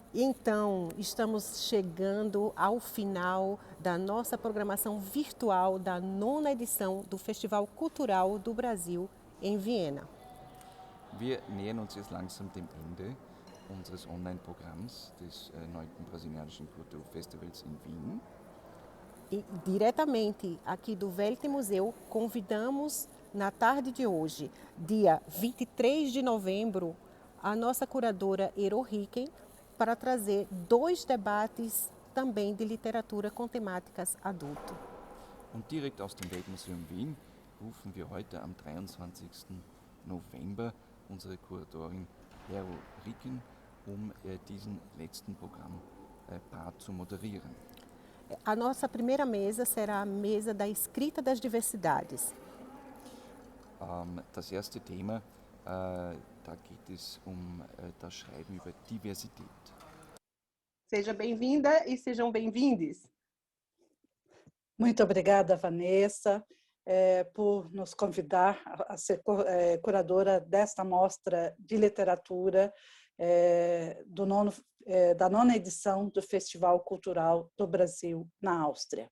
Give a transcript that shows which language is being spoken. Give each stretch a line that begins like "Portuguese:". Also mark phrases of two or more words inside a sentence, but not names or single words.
Portuguese: Então, estamos chegando ao final da nossa programação virtual da 9ª edição do Festival Cultural do Brasil em Viena.
German: Wir nähern uns jetzt langsam dem Ende unseres Online-Programms des 9. Brasilianischen Kulturfestivals in Wien.
Portuguese: E diretamente aqui do Welt Museu, convidamos na tarde de hoje, dia 23 de novembro, a nossa curadora Ero Hicken para trazer 2 debates também de literatura com temáticas adulto.
German: Und direkt aus dem Weltmuseum Wien rufen wir heute am 23. November unsere Kuratorin Ero Hicken, diesen letzten Programmpart zu moderieren.
Portuguese: A nossa primeira mesa será a mesa da escrita das diversidades.
German: Das erste Thema, da geht es das Schreiben über Diversität.
Portuguese: Seja bem-vinda e sejam bem-vindes. Muito obrigada, Vanessa, por nos convidar a ser curadora desta mostra de literatura da 9ª edição do Festival Cultural do Brasil na Áustria.